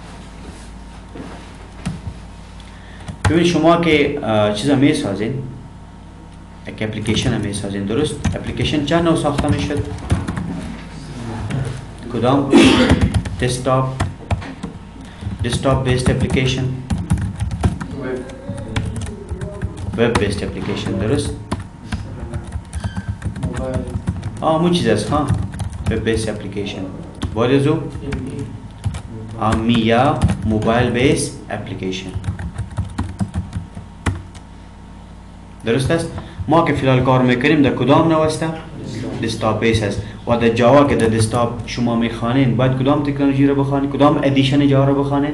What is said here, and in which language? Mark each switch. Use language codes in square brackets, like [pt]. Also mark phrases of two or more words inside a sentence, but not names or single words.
[fa] ببین شما که چیزا میسازین، یک اپلیکیشن میسازین، درست؟ اپلیکیشن چند نوع ساخته میشد؟ کدام؟ دسکتاپ، [en] desktop based application [fa] ويب [en] web based application درست [fa] موبايل مو چیز است ها [en] web based application [fa] بارزو یا [en] mobile base application [fa] درست است. ما که فیلال کار میکنیم در کدام نوسته [en] desktop base [fa] است و در جاوا که در دسکتاپ شما میخوانین باید کدام تکنولوژی رو بخوانید، کدام ادیشن جاوا رو بخوانید؟